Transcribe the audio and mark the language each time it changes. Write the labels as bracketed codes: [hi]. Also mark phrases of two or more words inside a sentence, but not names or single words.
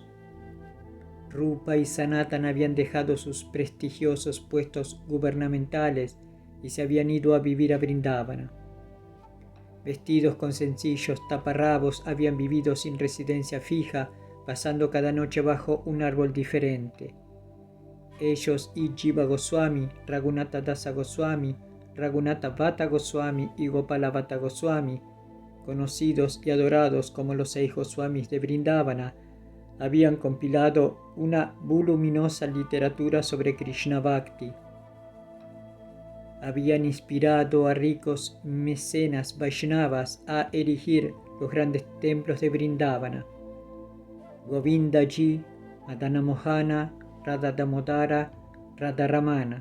[es] Rupa y Sanatana habían dejado sus prestigiosos puestos gubernamentales y se habían ido a vivir a Vrindavana. Vestidos con sencillos taparrabos, habían vivido sin residencia fija, pasando cada noche bajo un árbol diferente. Ellos y Jiva Goswami, Raghunatha Dasa Goswami, Raghunatha Bhatta Goswami y Gopala Bhatta Goswami, conocidos y adorados como los 6 Goswamis de Vrindavana, habían compilado una voluminosa literatura sobre Krishna Bhakti. Habían inspirado a ricos mecenas Vaishnavas a erigir los grandes templos de Vrindavana: Govindaji, Madana Mohana, Radha Damodara, Radha Ramana.